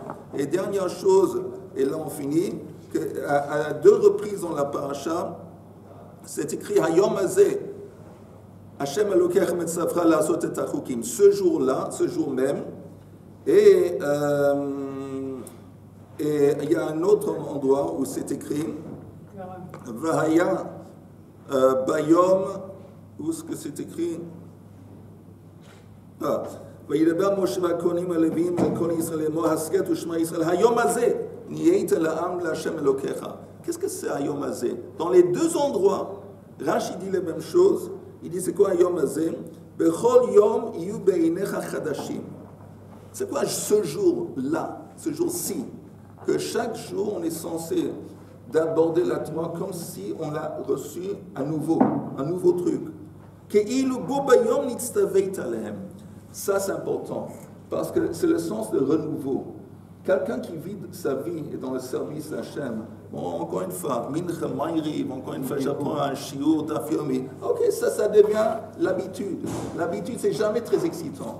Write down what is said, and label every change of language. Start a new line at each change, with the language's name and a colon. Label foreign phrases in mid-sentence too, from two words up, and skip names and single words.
French: Et dernière chose, et là on finit, à 2 reprises dans la paracha, c'est écrit
Hebrew: היום הזה, השם אלוקיך מצווך לעשות את החוקים.
French: Ce jour-là, ce jour même, et il y a un autre endroit où c'est écrit
Hebrew: והיה ביום,
French: où est-ce que c'est écrit?
Hebrew: וידבר משה והכהנים הלוויים אל כל ישראל לאמור הסכת ושמע ישראל היום הזה נהיית לעם להשם אלוקיך.
French: Qu'est-ce que c'est
Hebrew: היום הזה?
French: Dans les deux endroits, Rashi dit la même chose. Il dit c'est quoi
Hebrew: היום הזה? בכל יום יהיו בעיניך חדשים.
French: C'est quoi ce jour-là, ce jour-ci? Que chaque jour on est censé d'aborder la Torah comme si on l'a reçu un nouveau truc.
Hebrew: כאילו בו ביום נצטווית עליהם.
French: Ça, c'est important, parce que c'est le sens de renouveau. Quelqu'un qui vit sa vie et dans le service d'Hachem, bon, encore une fois,
Hebrew: מנחה מעריב,
French: encore une fois, j'apprends un
Hebrew: שיעור דף יומי.
French: Ok, ça devient l'habitude. L'habitude, c'est jamais très excitant.